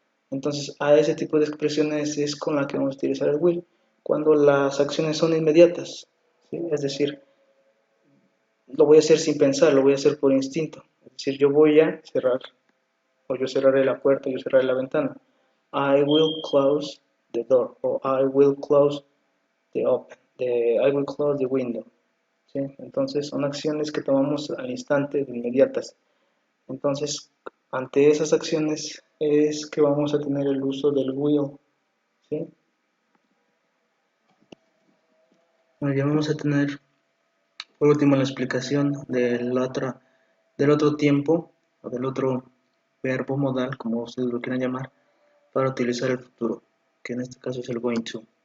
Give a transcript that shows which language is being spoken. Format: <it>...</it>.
<es>Entonces, a ese tipo de expresiones es con la que vamos a utilizar el will, cuando las acciones son inmediatas, ¿sí? Es decir, lo voy a hacer sin pensar, lo voy a hacer por instinto. Es decir, yo voy a cerrar, o yo cerraré la puerta, yo cerraré la ventana.</es> <en>I will close the door, o I will close I will close the window.</en> <es>¿Sí? Entonces, son acciones que tomamos al instante, de inmediatas. Entonces, ante esas acciones es que vamos a tener el uso del will. ¿Sí? Bueno, ya vamos a tener por último la explicación del otro tiempo o del otro verbo modal, como ustedes lo quieran llamar, para utilizar el futuro, que en este caso es el going to.</es>